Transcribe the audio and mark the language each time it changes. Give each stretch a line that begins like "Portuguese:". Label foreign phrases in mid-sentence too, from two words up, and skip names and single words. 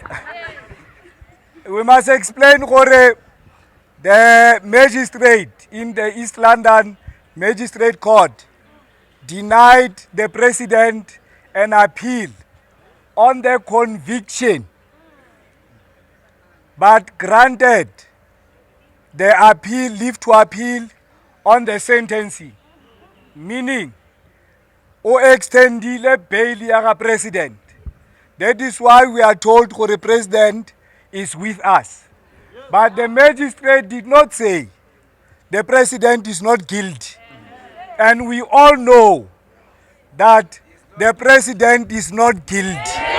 English: We must explain gore the magistrate in the East London Magistrate Court denied the president an appeal on the conviction but granted the appeal, leave to appeal on the sentencing, meaning
Tswana: o extendile bail ya president.
English: That is why we are told gore the president is with us. But the magistrate did not say the president is not guilty. And we all know that the president is not guilty.